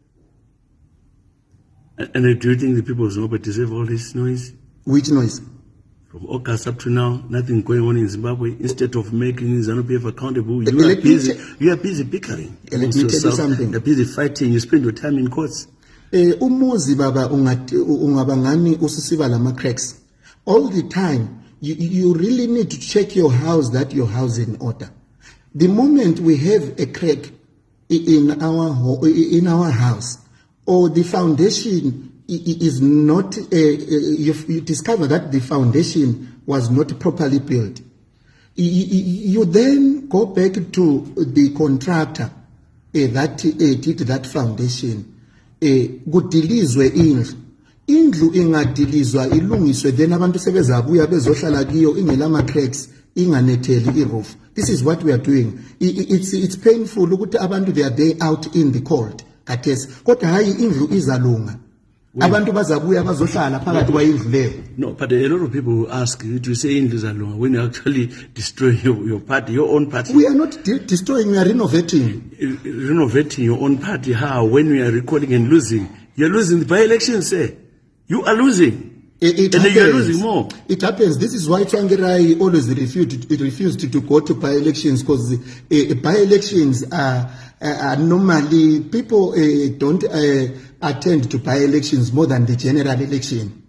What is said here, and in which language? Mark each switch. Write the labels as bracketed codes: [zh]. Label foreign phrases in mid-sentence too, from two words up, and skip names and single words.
[en] And do you think the people of Zimbabwe deserve all this noise? Which noise? From August up to now, nothing going on in Zimbabwe. Instead of making ZANU-PF accountable, you are busy bickering. Let me tell you something. You're busy fighting. You spend your time in courts. [nd] Umuzi baba ungabangani usisiba lama cracks. [en] All the time, you really need to check your house that your house is in order. The moment we have a crack in our house, or the foundation is not, you discover that the foundation was not properly built, you then go back to the contractor that did that foundation. [nd] Kudilizwe indlu ingadilizwa ilungiswe, then abantu sebezabuya bezohlala kiyo ingelama cracks inganetheli iroof. [en] This is what we are doing. It's painful [nd] ukuthi abantu [en] they are there out in the cold. [nd] Kates kodwa hayi indlu izalunga. Abantu bazabuya bazohlala phakathi kwayindlu leyo. [en] No, but a lot of people will ask you to say [nd] indlu izalunga [en] when you actually destroy your party, your own party. We are not destroying, we are renovating. Renovating your own party. How? When we are recalling and losing. You're losing the by-elections, sir. You are losing. And then you are losing more. It happens. This is why Tsvangirai always refused to go to by-elections, because by-elections are normally, people don't attend to by-elections more than the general election.